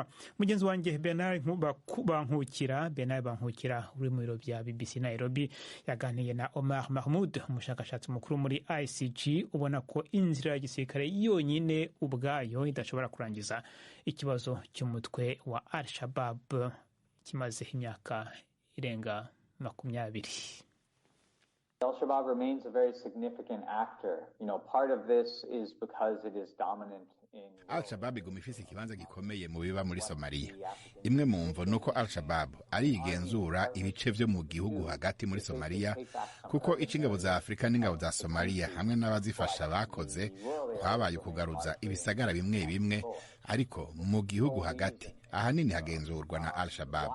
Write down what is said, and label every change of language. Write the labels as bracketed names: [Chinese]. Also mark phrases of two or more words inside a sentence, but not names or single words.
[Rundi] Mugenzi wanjye Bernard Bankukira uri mu biro bya BBC Nairobi yaganiye na Omar Mahmoud, umushakashatsi mukuru muri ICG, ubona ko inzira ya gisirikare yonyine ubwayo idashobora kurangiza ikibazo cy'umutwe wa Al-Shabaab kimaze imyaka irenga 20. [English] Al-Shabaab remains a very significant actor. Part of this is because it is dominant in... [Rundi] Al-Shabaab iguma ifise ikibanza gikomeye mu biba muri Somalia. Imwe mu mvo nuko Al-Shabaab ari igenzura ibice vyo mu gihugu hagati muri Somalia, kuko ingabo za Afrika n'ingabo za Somalia hamwe n'abazifasha bakoze kwabaye kugaruza ibisagara bimwe bimwe, ariko mu gihugu hagati ahanini hagenzurwa na Al-Shabaab.